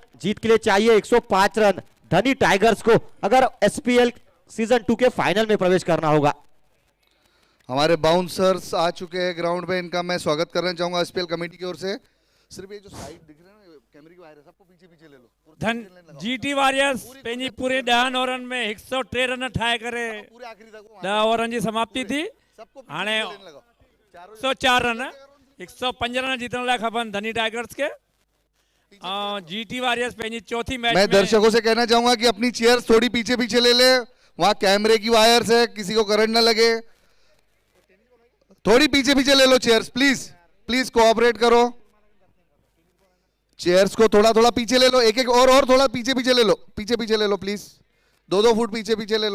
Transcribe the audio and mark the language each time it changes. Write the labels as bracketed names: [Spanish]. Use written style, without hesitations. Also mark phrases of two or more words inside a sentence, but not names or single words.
[Hindi] जीत के लिए चाहिए 105 रन धनी टाइगर्स को अगर एसपीएल सीजन 2 के फाइनल में प्रवेश करना होगा। हमारे बाउंसर्स आ चुके हैं ग्राउंड पे, इनका मैं स्वागत करना चाहूंगा एसपीएल कमेटी की ओर से। सिर्फ ये जो साइड दिख रहे हैं ना कैमरे की वायर है, सबको पीछे पीछे ले लो। [Sindhi] धन जीटी वॉरियर्स पंहिंजी पूरे 10 ओवरनि में 103 रन ठाहे करे 10 ओवरनि जी समाप्ति थी। हाणे 104 रन 105 रन जीतने लाइ खपनि धनी टाइगर्स के। जीटी वॉरियर्स पंहिंजी चौथी मैच [Hindi] मैं दर्शकों से कहना चाहूंगा कि अपनी चेयर्स थोड़ी पीछे पीछे ले ले, वहां कैमरे की वायर्स है, किसी को करंट ना लगे, थोड़ी पीछे पीछे ले लो चेयर्स, [English] please please cooperate [Hindi] करो। चेयर्स को थोड़ा थोड़ा पीछे ले लो, एक एक और थोड़ा पीछे पीछे ले लो, पीछे पीछे ले लो प्लीज, 2-2 फुट पीछे पीछे ले लो।